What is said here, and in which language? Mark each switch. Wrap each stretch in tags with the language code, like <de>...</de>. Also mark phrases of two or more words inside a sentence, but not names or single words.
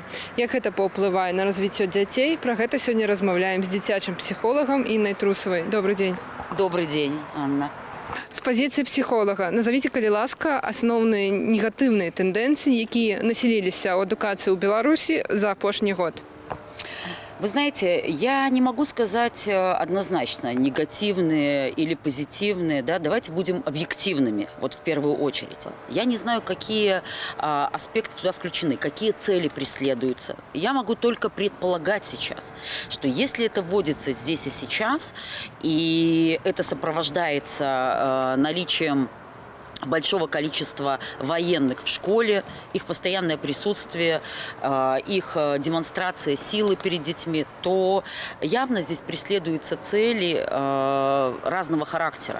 <be>Як гэта паўплывае на развіццё дзяцей, пра гэта сёння размаўляем з дзіцячым псіхолагам Іннай Трусавай. Добрый дзень.</be> <ru>Добрый день, Анна.</ru> <be>З пазіцыі псіхолага назовіце, калі ласка, асноўныя негатыўныя тэндэнцыі, якія насіліліся ў адукацыі ў Беларусі за апошні год.</be> <ru>Вы знаете, я не могу сказать однозначно, негативные или позитивные. Да? Давайте будем объективными, вот в первую очередь. Я не знаю, какие аспекты туда включены, какие цели преследуются. Я могу только предполагать сейчас, что если это вводится здесь и сейчас, и это сопровождается наличием большого количества военных в школе, их постоянное присутствие, их демонстрация силы перед детьми, то явно здесь преследуются цели разного характера.</ru>